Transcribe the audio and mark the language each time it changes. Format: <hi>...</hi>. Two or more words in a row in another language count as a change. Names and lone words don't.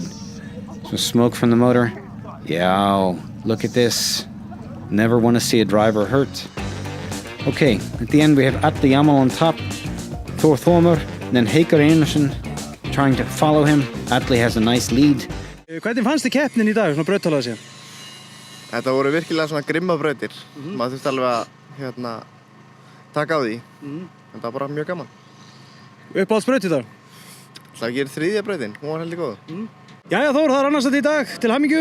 <en>Some smoke from the motor. Yeah, look at this. Never want to see a driver hurt. Okay, at the end we have Atli Jamal on top, Thor Thormur, then Heikki Reynisson trying to follow him. Atli has a nice lead.</en> <is>Hvernig fannst þið keppnin í dag, svona brautalega séð? Þetta voru virkilega svona grimma brautir. Maður þurfti alveg að taka á því. Þetta var bara mjög gaman. Uppáhaldsbraut í dag? Það gerir þriðja brautin, hún var heldur góð. Jæja Þór, það annars þetta í dag, til hamingju.</is>